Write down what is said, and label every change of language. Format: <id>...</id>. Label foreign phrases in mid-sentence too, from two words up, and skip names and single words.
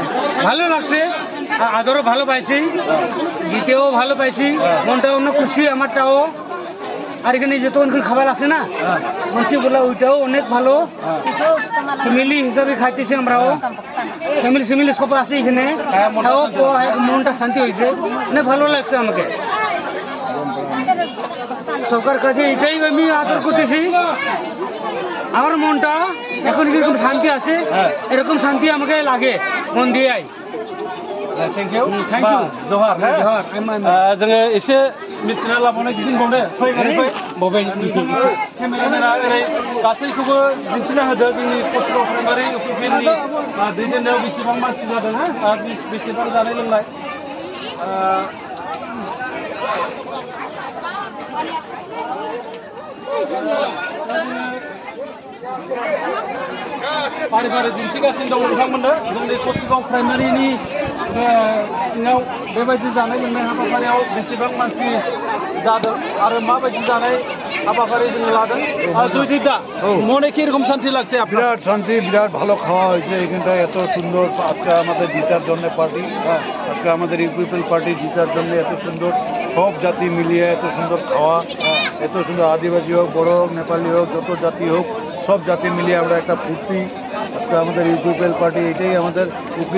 <bn>ভালো লাগছে আদরও ভালো পাইছি জিতেও ভালো পাইছি মনটাও অনেক খুশি আমারটাও আর এখানে যত খাবার আছে না মানুষগুলো ওইটাও অনেক ভালো ফ্যামিলি হিসাবে খাইতেছি আমরাও ফ্যামিলি সব আছে এখানে মনটা শান্তি হয়েছে অনেক ভালো লাগছে আমাকে সরকার কাছে এটাই আমি আদর করতেছি আমার মনটা এখন যেরকম শান্তি আছে এরকম শান্তি আমাকে লাগে মন দিয়ে</bn> <en>thank you</en> <brx>जहार जोङो एसे मिथिना लाबावनाय गिदिंबावनो फै केमेरामेना ओरै गासैखौबो दिन्थिना होदो जोंनि कोचुगांव प्राइमारि इउपिपिएलनि दैदेननायाव बेसेबां मानसि जादों बेसेबां जानाय लोंनाय फारि फारि दिन्थिगासिनो दं नोंथांमोननो जोंनि कोचुगांव प्राइमारिनि सिङाव बेबायदि जानाय लोंनाय हाबाफारियाव बेसेबां मानसि जादों आरो माबायदि जानाय हाबाफारि जोङो लादों</brx> <bn>জয়দীপ দা মনে কিরকম শান্তি লাগছে আপনার বিরাট শান্তি বিরাট ভালো খাওয়া হয়েছে এখানটা এত সুন্দর আজকে আমাদের জিতার জন্য পার্টি আজকে আমাদের ইউপিপিএল পার্টি জিতার জন্য এত সুন্দর সব জাতি মিলিয়ে এত সুন্দর খাওয়া এত সুন্দর আদিবাসী হোক বড় হোক নেপালি হোক যত জাতি হোক সব জাতি মিলিয়ে আমরা একটা ফুর্তি আজকে আমাদের ইউপিপিএল পার্টি এটাই আমাদের উকিল</bn>